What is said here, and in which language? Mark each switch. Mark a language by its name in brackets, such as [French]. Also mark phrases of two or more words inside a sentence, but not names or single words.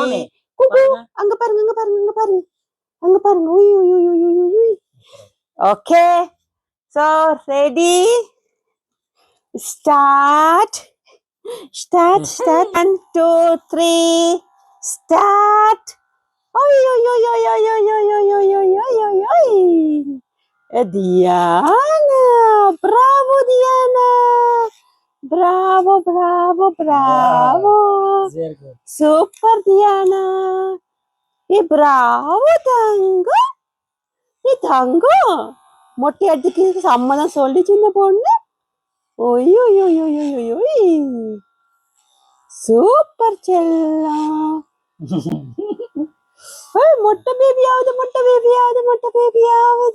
[Tamil] குகு அங்க பாருங்க அங்க பாருங்க அங்க பாருங்க அங்க பாருங்க. உய் உய் உய் உய் உய் உய். [English] OK so ready start start start 1 2 3 start. Oi, oi, oi, oi, oi, oi, oi, oi, oi, oi, oi, oi, oi. Diana, bravo Diana, bravo, bravo, bravo. Very good. Super Diana. [Tamil] Bravo தங்கம். தங்கம் மொட்டை அடிக்கு சம்மதம் சொல்லிச்சு இந்த பொண்ணு. ஓய் ஓய் ஓய் ஓய் ஓய் ஓய். சூப்பர் செல்லம். மொட்டை பேபி ஆகுது மொட்டை பேபி ஆகுது மொட்டை பேபி ஆகுது.